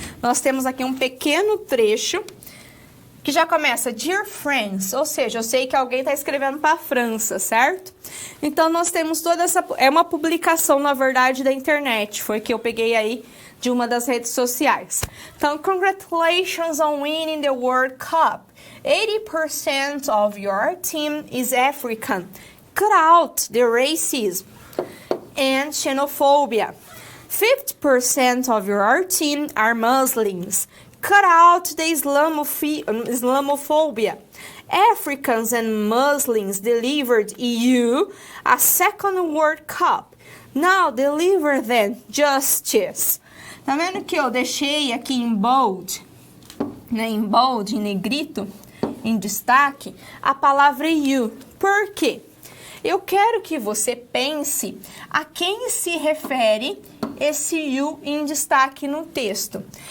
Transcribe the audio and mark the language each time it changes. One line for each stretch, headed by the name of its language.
Portuguese: Nós temos aqui um pequeno trecho que já começa
English: Dear Friends,
Portuguese: ou seja, eu sei que alguém está escrevendo para a França, certo? Então, nós temos toda essa... É uma publicação, na verdade, da internet. Foi que eu peguei aí de uma das redes sociais.
English: Então, congratulations on winning the World Cup. 80% of your team is African. Cut out the racism and xenophobia. 50% of your team are Muslims. Cut out the Islamophobia. Africans and Muslims delivered you a second World Cup. Now deliver them justice.
Portuguese: Tá vendo que eu deixei aqui em bold, né, em bold, em negrito, em destaque, a palavra you. Por quê? Eu quero que você pense a quem se refere esse you em destaque no texto.